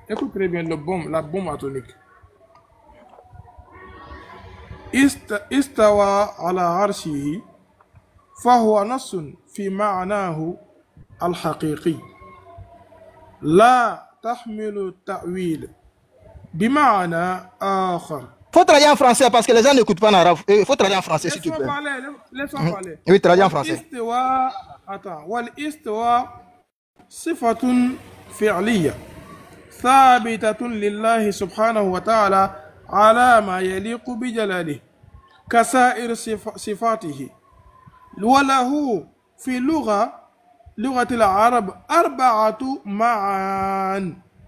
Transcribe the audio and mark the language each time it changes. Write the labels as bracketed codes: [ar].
[fr] Écoute très bien la bombe atomique. [ar] استوى على عرشه فهو نص في معناه الحقيقي لا تحمل التأويل بمعنى آخر. [fr] Faut traduire en français parce que les gens n'écoutent pas en arabe. Il faut traduire en français s'il te plaît. Laisse-moi parler. Oui, traduire en français. [ar] والاستواء صفة فعلية ثابتة لله سبحانه وتعالى على ما يليق بجلاله كسائر صفاته وله في لغة العرب 4 معان.